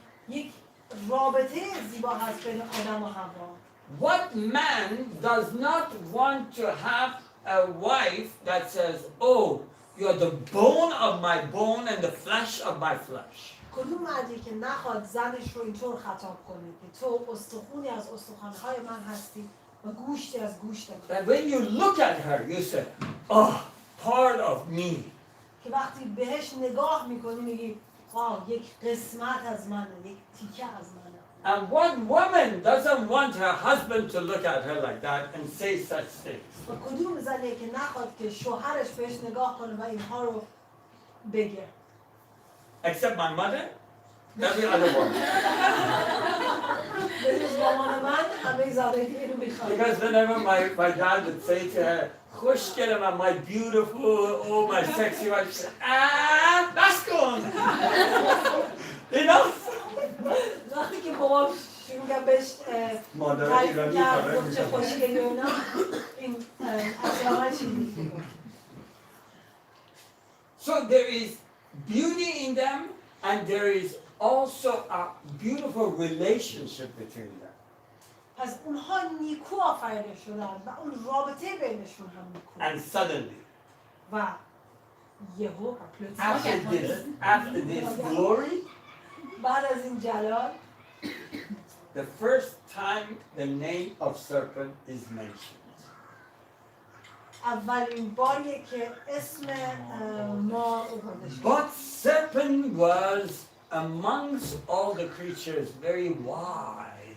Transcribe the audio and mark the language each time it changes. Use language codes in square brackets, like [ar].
[fa] یک رابطه زیبا هست بین آدم و حوا. [en] What man does not want to have a wife that says, oh, you're the bone of my bone and the flesh of my flesh? [fa] کدوم مردی که نخواد زنش رو اینطور خطاب کنه که تو استخونی از استخوان‌های من هستی و گوشتی از گوشت من. [en] That when you look at her, you say, oh, part of me. [fa] که وقتی بهش نگاه میکنی میگی یک قسمت از منه، یک تیکه از منه. [en] And what woman doesn't want her husband to look at her like that and say such things? [fa] و کدوم زنی که نخواد که شوهرش بهش نگاه کنه و اینها رو بگه؟ [en] Except my mother, every other woman. [fa] بجز مامان من همه زادگی اینو میخواد. [en] Because whenever my dad would say to her, [fa] خوشگلم, [en] my beautiful, oh my sexy wife, she'd say, that's gone. You know? [fa] وقتی که بابام شروع کرد بهش تعریف کرد گفت چه خوشگلی و اینا، این اصلا چی میگه؟ [en] So there is beauty in them, and there is also a beautiful relationship between them. [fa] پس اونها نیکو آفریده شدن و اون رابطه بینشون هم نیکو. [en] And suddenly, [fa] و یهو [en] after this glory, [fa] بعد از این جلال [en] the first time the name of serpent is mentioned. [fa] اولین باریه که اسم مار آورده شد. [en] But serpent was amongst all the creatures very wise.